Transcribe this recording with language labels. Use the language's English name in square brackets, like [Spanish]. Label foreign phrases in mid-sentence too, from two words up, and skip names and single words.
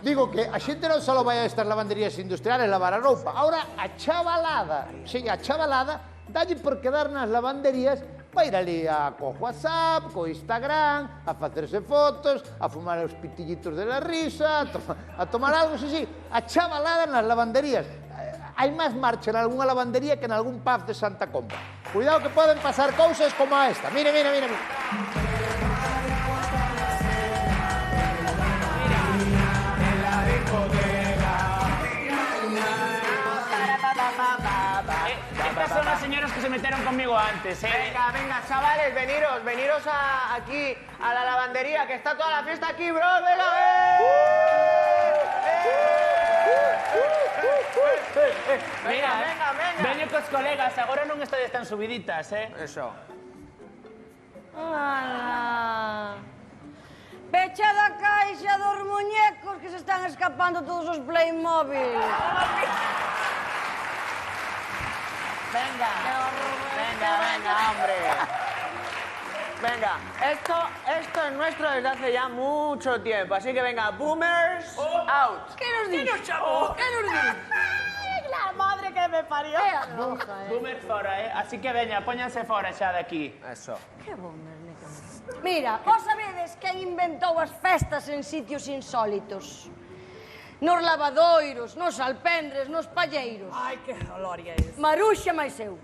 [Galician] Digo que a xente non só vai a estas [Spanish] lavanderías industriales [Galician] lavar a roupa, ahora a chavalada, sí, a chavalada, dalle por quedar nas lavanderías para ir ali co WhatsApp, co Instagram, a facerse fotos, a fumar os pitillitos [Spanish] de la risa, [Galician] a tomar algo, sí, a chavalada nas lavanderías. Hai máis marcha en algunha lavandería que en algún pub de Santa Comba. Cuidado que poden pasar cousas como a esta. Mira. [Spanish] Estas son las señoras que se metieron conmigo antes, Venga, chavales, veniros aquí a la lavandería, que está toda la fiesta aquí, bro. Venga, Mira, venga. [Galician] veño cos colegas, agora non estades tan subiditas, [Spanish] Eso. Ala. [Galician] Pecha da caixa dos muñecos que se están escapando todos os Playmobil. [Spanish] Venga, hombre. Venga, esto es nuestro desde hace ya mucho tiempo, así que venga, [English] boomers, out. [Spanish] ¿Qué nos dice? ¿Qué nos dice? La madre que me parió. [Galician] Boomer fora, Así que veña, póñanse fora xa de aquí. [Spanish] Eso. [Galician] Que boomer, mira, vos sabedes quen inventou as festas en sitios insólitos? Nos lavadoiros, nos alpendres, nos palleiros. [Spanish] Ay, qué gloria es. [Galician] Maruxa máis eu.